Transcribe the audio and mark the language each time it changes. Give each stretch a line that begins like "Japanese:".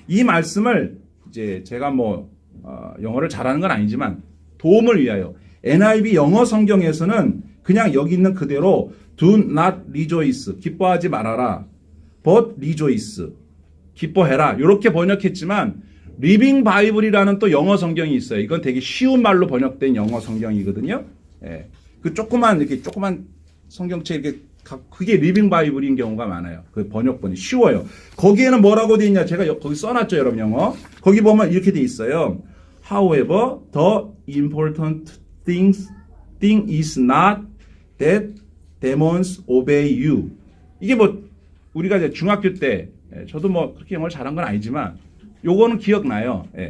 Korean: 이 말씀을 이제 제가 영어를 잘하는 건 아니지만 도움을 위하여 NIV 영어 성경에서는 그냥 여기 있는 그대로
English: do not rejoice,
Korean: 기뻐하지 말아라,
English: but rejoice,
Korean: 기뻐해라, 이렇게 번역했지만 리빙 바이블이라는 또 영어 성경이 있어요. 이건 되게 쉬운 말로 번역된 영어 성경이거든요. 그 조그만 성경책 이렇게 그게 리빙 바이블인 경우가 많아요. 그 번역본이 쉬워요. 거기에는 뭐라고 돼 있냐? 제가 거기 써놨죠, 여러분 영어. 거기 보면 이렇게 돼 있어요.
English: However, the important thing is not that demons obey you.
Korean: 이게 우리가 이제 중학교 때, 저도 그렇게 영어를 잘한 건 아니지만 요거는 기억나요.